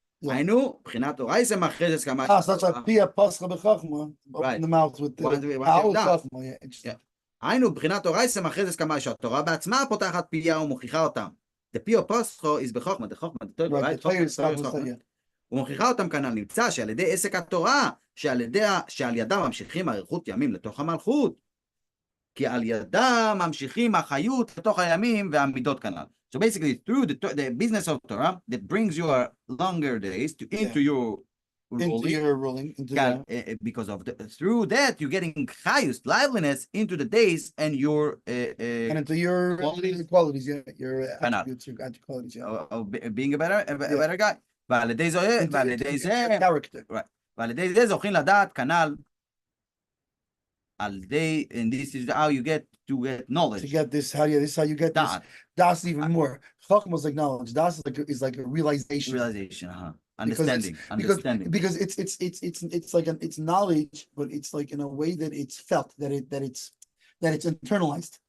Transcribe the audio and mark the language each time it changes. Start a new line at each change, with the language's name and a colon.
Hebrew: היינו, בחינת תורה זה מכרזת כמה...
English: So that's like Pia Pascha B'Chachma, open the mouth with the Chachma. Yeah.
Hebrew: היינו, בחינת תורה זה מכרזת כמה שהתורה בעצמה פותחת פיה ומוכיחה אותם.
English: The Pia Pascha is בחוכמה, the חוכמה, the Torah, right?
Hebrew: ומוכיחה אותם כנ"ל נמצא שעל ידי עסק התורה, שעל ידם ממשיכים אריכות ימים לתוך המלכות, כי על ידם ממשיכים החיות לתוך הימים והמידות כנ"ל.
English: So basically, through the business of Torah that brings your longer days into your ruling, because of through that you're getting highest liveliness into the days and your and into your qualities, your attributes, your qualities, of being a better guy.
Hebrew: ועל ידי זה, right. ועל ידי זה זוכים לדעת כנ"ל,
English: and this is how you get to get knowledge. To get this, this is how you get this. Das even more. Chachma is like knowledge. Das is like a realization. Understanding. Because it's like it's knowledge, but it's like in a way that it's felt, that it's internalized.